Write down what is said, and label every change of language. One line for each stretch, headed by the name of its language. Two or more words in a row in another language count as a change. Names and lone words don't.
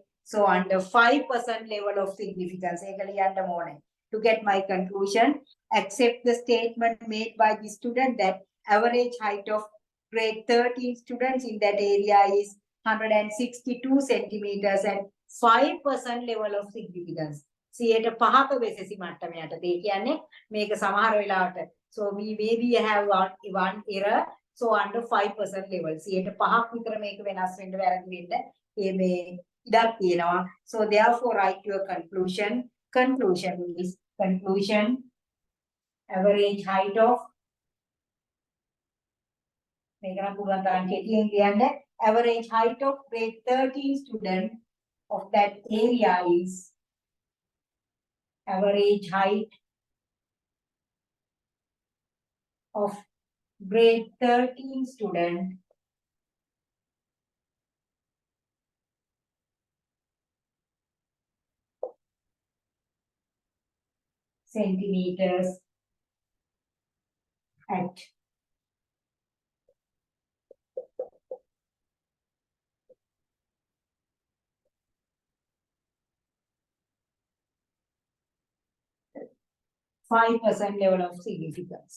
English: So under 5% level of significance, to get my conclusion, accept the statement made by the student that average height of grade 13 students in that area is 162 centimeters and 5% level of significance.
Sinhala: සියයට පහක වෙසෙසි මට්ටමයට ඒ කියන්නේ මේක සමහර වෙලාවට
English: so we maybe have one error so under 5% level
Sinhala: සියයට පහක් විතර මේක වෙනස් වෙන්න වැරදි වෙන්න මේ ඉඩක් තියෙනවා
English: so therefore write your conclusion is average height of
Sinhala: මේක නම් පුළුවන් තරම් කෙටියෙන් කියන්න
English: average height of grade 13 student of that area is average height of grade 13 student centimeters at 5% level of significance.